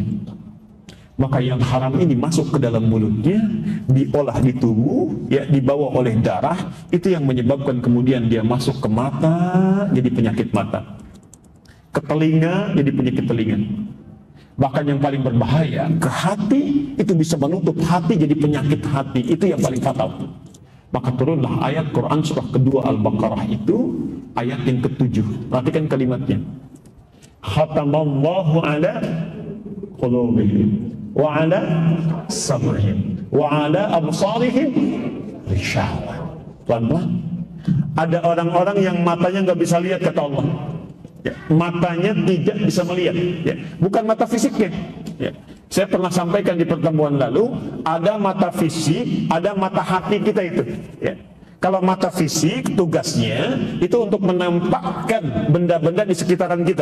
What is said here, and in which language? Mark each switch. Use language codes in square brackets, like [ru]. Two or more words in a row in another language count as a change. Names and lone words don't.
[id] Maka yang haram ini masuk ke dalam mulutnya, diolah di tubuh, ya, dibawa oleh darah, itu yang menyebabkan kemudian dia masuk ke mata, jadi penyakit mata, ke telinga, jadi penyakit telinga. Bahkan yang paling berbahaya, ke hati, itu bisa menutup hati, jadi penyakit hati, itu yang paling fatal. Maka turunlah ayat Quran surah kedua Al-Baqarah itu, ayat yang ke-7. Perhatikan kalimatnya. [ar] ختم الله على قلوبهم وعلى سمعهم وعلى أبصارهم غشاوة. [id] Pelan-pelan. Ada orang-orang yang matanya nggak bisa lihat, kata Allah. Ya, matanya tidak bisa melihat. Ya, bukan mata fisiknya. Ya. Saya pernah sampaikan di pertemuan lalu, ada mata fisik, ada mata hati kita itu. Ya. Kalau mata fisik tugasnya itu untuk menampakkan benda-benda di sekitaran kita.